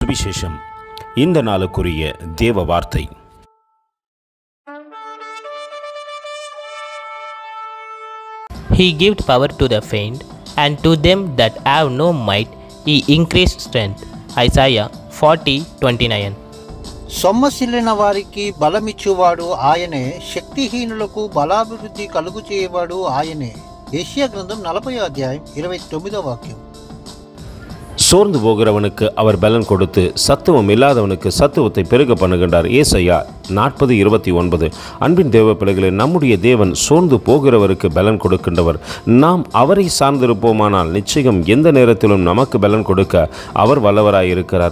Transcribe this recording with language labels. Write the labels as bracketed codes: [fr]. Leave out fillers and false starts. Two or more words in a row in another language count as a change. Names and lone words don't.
[ta] சுவிசேஷம். இந்த நாளுக்குரிய தேவ வார்த்தை. [en] He giveth power to the faint, and to them that have no might he increased strength. Isaiah 40:29. [te] సొమ్మసిల్లిన వారికి బలమిచ్చువాడు ఆయనే, శక్తిహీనులకు బలాభివృద్ధి కలుగు చేయవాడు ఆయనే. యెషయా గ్రంథం 40:29. [ta] சோர்ந்து போகிறவனுக்கு அவர் பலன் கொடுத்து சத்துவம் இல்லாதவனுக்கு சத்துவத்தை பெருக பண்ணுகின்றார். ஏசாயா 40:29. அன்பின் தேவ பிள்ளைகளே, நம்முடைய தேவன் சோர்ந்து போகிறவருக்கு பலன் கொடுக்கின்றவர். நாம் அவரை சார்ந்திருப்போமானால் நிச்சயம் எந்த நேரத்திலும் நமக்கு பலன் கொடுக்க அவர் வல்லவராய் இருக்கிறார்.